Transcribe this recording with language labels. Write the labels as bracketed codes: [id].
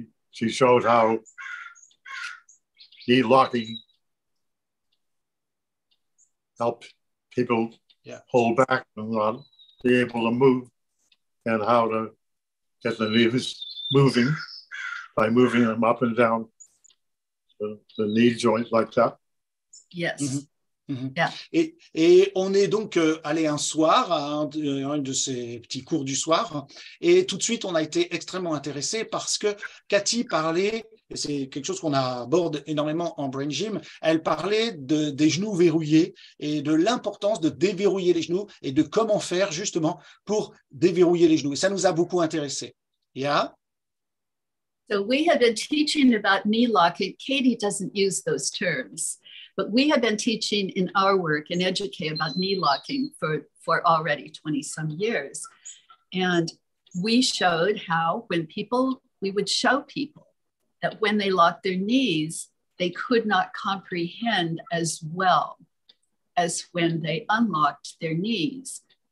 [en] She showed how knee locking helped people hold back and not be able to move, and how to get the knees moving by moving them up and down the knee joint like that. Yes. Mm-hmm. Mm-hmm. Yeah. [fr] Et on est donc allé un soir à un de ces petits cours du soir, et tout de suite on a été extrêmement intéressés parce que Katy parlait, et c'est quelque chose qu'on aborde énormément en Brain Gym, elle parlait des genoux verrouillés et de l'importance de déverrouiller les genoux et de comment faire justement pour déverrouiller les genoux. Et ça nous a beaucoup intéressés. [en] Yeah. So we have been teaching about knee locking. Katy doesn't use those terms, but we have been teaching in our work in Educate about knee locking for already 20 some years. And we showed how we would show people that when they locked their knees, they could not comprehend as well as when they unlocked their knees.